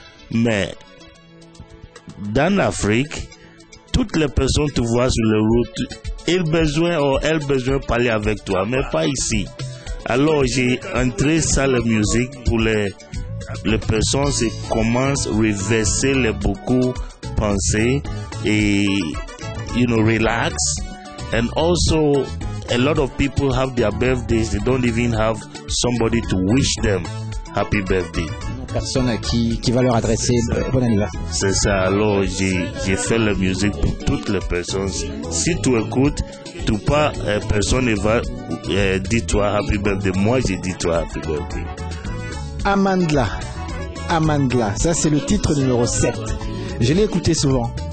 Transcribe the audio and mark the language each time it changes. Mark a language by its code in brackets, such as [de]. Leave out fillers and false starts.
[fr] Mais dans l'Afrique, toutes les personnes tu vois sur le route, elles besoin de parler avec toi, mais pas ici. Alors j'ai entré ça la musique pour les personnes qui commencent à reverser les beaucoup pensées et relax. [en] And also a lot of people have their birthdays, they don't even have somebody to wish them happy birthday. [fr] Personne qui va leur adresser bon anniversaire. C'est ça, alors j'ai fait la musique pour toutes les personnes. Si tu écoutes, personne ne va dire toi [en] happy birthday. [fr] Moi, j'ai dit toi [en] happy birthday. [fr] Amandla, ça c'est le titre numéro 7. Je l'ai écouté souvent.